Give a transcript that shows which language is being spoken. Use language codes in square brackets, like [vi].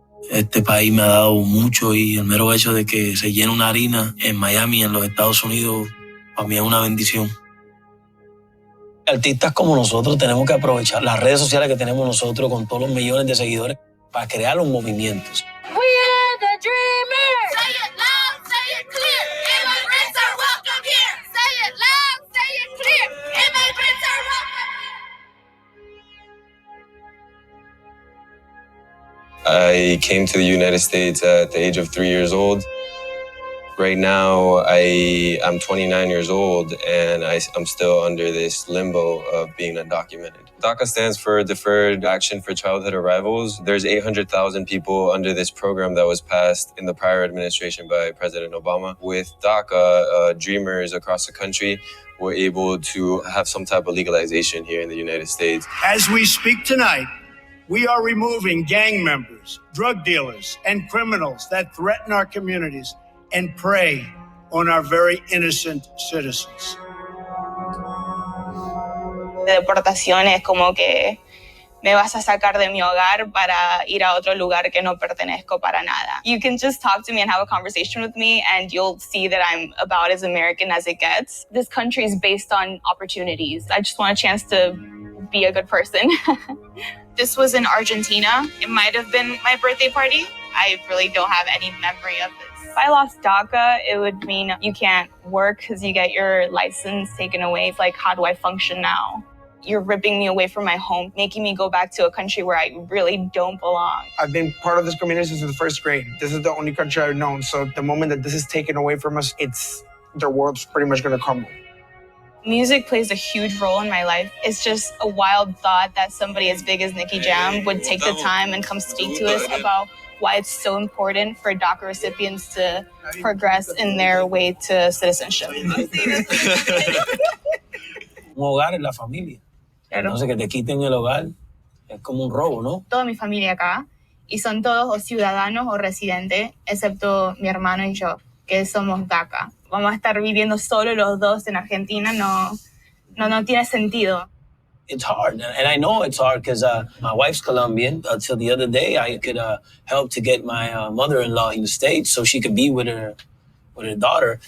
[es] Este país me ha dado mucho y el mero hecho de que se llene una harina en Miami, en los Estados Unidos, para mí es una bendición. Artistas como nosotros tenemos que aprovechar las redes sociales que tenemos nosotros con todos los millones de seguidores para crear los movimientos. [en] We are the dreamers. Say it loud, say it clear. Immigrants are welcome here. Say it loud, say it clear. Immigrants are welcome here. I came to the United States at the age of 3 years old. Right now, I'm 29 years old, and I'm still under this limbo of being undocumented. DACA stands for Deferred Action for Childhood Arrivals. There's 800,000 people under this program that was passed in the prior administration by President Obama. With DACA, dreamers across the country were able to have some type of legalization here in the United States. As we speak tonight, we are removing gang members, drug dealers, and criminals that threaten our communities and prey on our very innocent citizens. [es] De deportación es como que me vas a sacar de mi hogar para ir a otro lugar que no pertenezco para nada. [en] You can just talk to me and have a conversation with me and you'll see that I'm about as American as it gets. This country is based on opportunities. I just want a chance to be a good person. This was in Argentina. It might have been my birthday party. I really don't have any memory of this. If I lost DACA, it would mean you can't work because you get your license taken away. Like, how do I function now? You're ripping me away from my home, making me go back to a country where I really don't belong. I've been part of this community since the first grade. This is the only country I've known. So the moment that this is taken away from us, their world's pretty much gonna crumble. Music plays a huge role in my life. It's just a wild thought that somebody as big as Nicky Jam would take the time and come speak to us about why it's so important for DACA recipients to progress in their way to citizenship. [es] Un hogar es la familia. Entonces que te quiten el hogar es como un robo, ¿no? Toda mi familia acá y son todos o ciudadanos o residentes, excepto mi hermano y yo, que somos DACA. Vamos a estar viviendo solo los dos en Argentina, no tiene sentido. [en] It's hard, and I know it's hard because my wife's Colombian. Until the other day, I could help to get my mother-in-law in the States so she could be with her daughter.